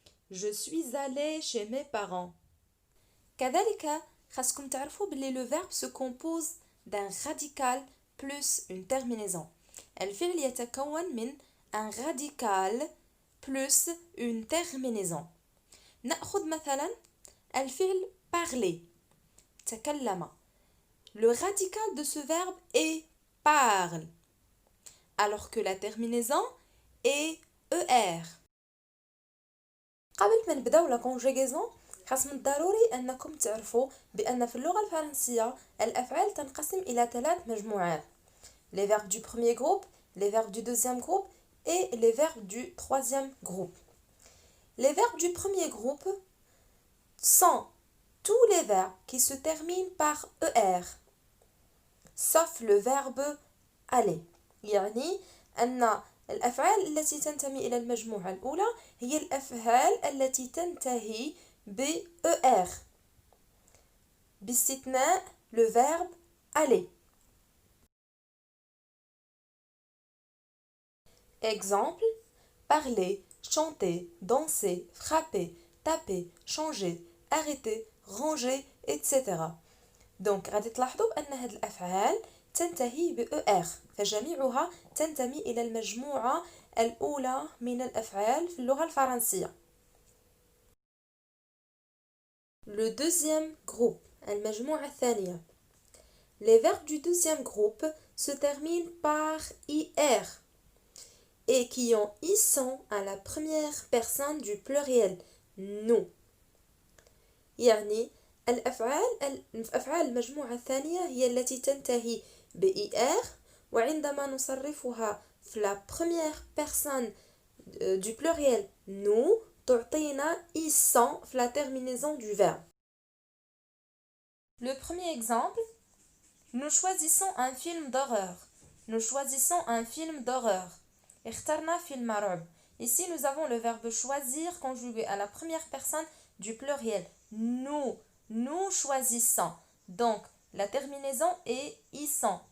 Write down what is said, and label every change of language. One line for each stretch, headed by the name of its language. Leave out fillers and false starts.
French: Je suis allé chez mes parents.
Arabic: كذلك خاصكم تعرفوا بلي
French: le verbe se compose d'un radical plus une terminaison.
Arabic: الفعل يتكون من
French: un radical plus une terminaison.
Arabic: نأخذ مثلا الفعل parler. تكلم.
French: Le radical de ce verbe est parle. Alors que la terminaison est er.
Arabic: قبل ما نبداو لا conjugaison خاص من الضروري انكم تعرفوا بان في اللغة الفرنسية الافعال تنقسم الى 3 مجموعات.
French: Les verbes du premier groupe, les verbes du deuxième groupe et les verbes du troisième groupe. Les verbes du premier groupe sont tous les verbes qui se terminent par er, sauf le verbe aller.
Arabic: يعني أن الأفعال التي تنتمي إلى المجموعة الأولى هي الأفعال التي تنتهي ب er باستثناء
French: le verbe aller. Exemple, parler, chanter, danser, frapper, taper, changer, arrêter, ranger, etc.
Arabic: Donc غادي تلاحظوا بأن هذه الأفعال تنتهي ب er فجميعها تنتمي إلى المجموعة الأولى من الأفعال في اللغة الفرنسية.
French: Le deuxième groupe,
Arabic: المجموعة الثانية.
French: Les verbes du deuxième groupe se terminent par ir et qui ont ison à la première personne du pluriel nous.
Arabic: يعني أفعال المجموعة الثانية هي التي تنتهي ب ir وعندما نصرفها في
French: la première personne du pluriel nous
Arabic: تعطينا ison في
French: la terminaison du verbe. Le premier exemple, nous choisissons un film d'horreur. Nous choisissons un film d'horreur.
Arabic: اخترنا فيلم رعب.
French: Ici, nous avons le verbe choisir conjugué à la première personne du pluriel. Nous choisissons. Donc, la terminaison est issant.